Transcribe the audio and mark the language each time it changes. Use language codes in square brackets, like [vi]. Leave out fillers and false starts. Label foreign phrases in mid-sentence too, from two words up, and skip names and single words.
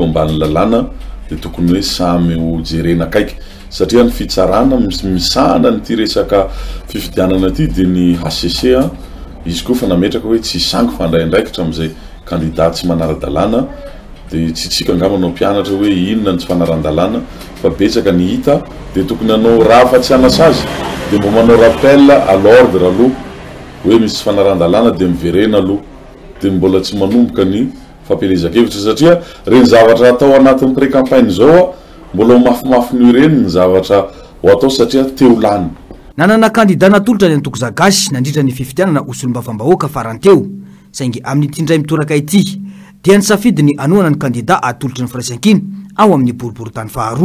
[mg] ambany lalàna dia tokony hoe samy ho jerena akaiky satria ny fitsarana misahana nyty resaka fifidianana aty dia ny ACC izy koa fa nametraka hoe tsy sangy fandraindraikitra amin'izay candidat tsy manara-dalàna dia tsy tsika angamanao mpianatra hoe inona ny tsy fanaran-dalàna fa betsaka ny hita dia tokony hanao raha fa tsy hanasa azy dia mbo manao [fr] rappel à l'ordre [mg] aloha hoe misy tsy fanaran-dalàna dia miverena aloha dia mbola tsy manomboka ny fampelezan-kevitra satria reny zavatra atao anatin'ny pré-campagne zao mbola ho mafimafy ny ireny ny zavatra ho atao satria teo lany. Nanana kandida natolotra ny antoko zagasy nandritra ny fifidianana solombavam-bahoaka faranteo saingy amin'ny tindray mitoraka ity dia ny safidy ny anohana ny kandida atolotry ny firaisan-kina ao amin'ny boriboritany faharoa.